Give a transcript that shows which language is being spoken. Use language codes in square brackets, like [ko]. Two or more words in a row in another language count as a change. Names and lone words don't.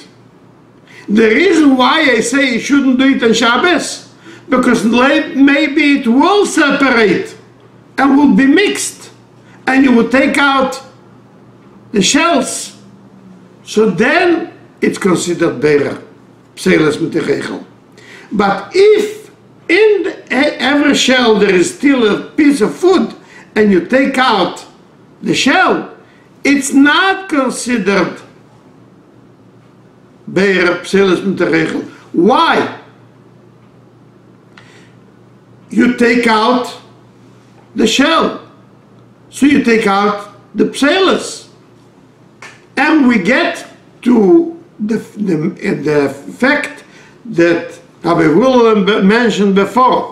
[en] The reason why I say you shouldn't do it on Shabbos, because maybe it will separate and would be mixed, and you would take out the shells. So then it's considered berer, [yi] pseles mit der Regel. [en] But if in every shell there is still a piece of food, and you take out the shell, it's not considered berer, [yi] pseles mit der Regel. [en] Why? You take out the shell, so you take out the pseles, and we get to the fact that Rabbi Willem mentioned before.